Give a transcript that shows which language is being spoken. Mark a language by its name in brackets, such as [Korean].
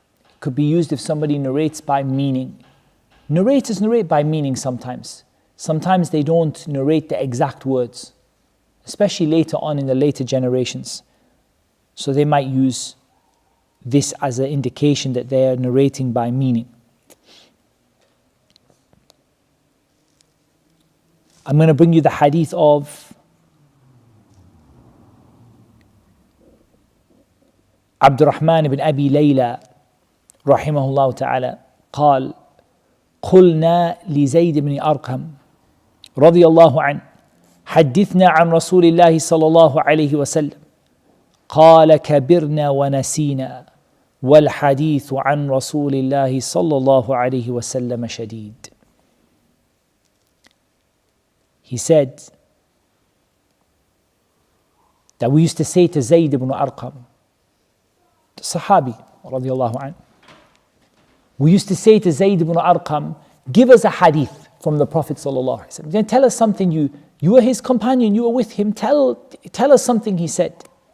[English] It could be used if somebody narrates by meaning. Narrators narrate by meaning sometimes. Sometimes they don't narrate the exact words, especially later on in the later generations. So they might use this as an indication that they are narrating by meaning. I'm going to bring you the hadith of [Arabic] عبد الرحمن بن أبي ليلى رحمه الله تعالى قال قلنا لزيد بن أرقم رضي الله عنه حدثنا عن رسول الله صلى الله عليه وسلم قال كبرنا ونسينا والحديث عن رسول الله صلى الله عليه وسلم شديد. [English] He said that we used to say to Zayd ibn Arqam, the Sahabi radiallahu anhu, we used to say to Zayd ibn Arqam, give us a hadith from the Prophet sallallahu alaihi wasallam. Then tell us something, you were his companion, you were with him, tell us something he said.